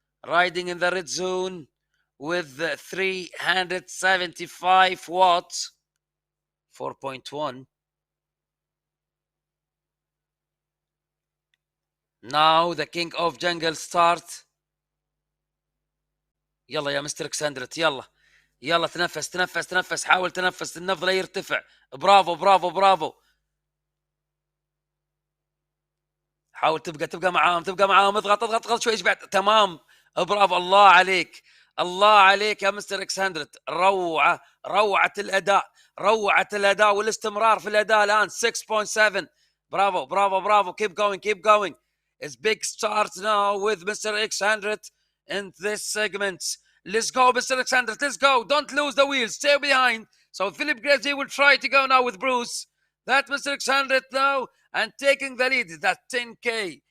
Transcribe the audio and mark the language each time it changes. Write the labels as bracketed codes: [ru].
[en] Riding in the red zone with 375 watts. 4.1. Now the King of Jungle starts. [ar] يلا يا مستر اكسندرت، يلا تنفس، حاول تنفس، النبض لا يرتفع. برافو برافو برافو. حاول تبقى معاهم، اضغط شوي بعد. تمام، برافو، الله عليك يا مستر اكسندرت. روعة الاداء والاستمرار في الاداء الان. 6.7. برافو. [en] keep going. It's big start now with Mr. X100 in this segment. Let's go, Mr. Alexander. Let's go. Don't lose the wheel. Stay behind. So Philip Graves, he will try to go now with Bruce. That Mr. Alexander now and taking the lead. That 10K.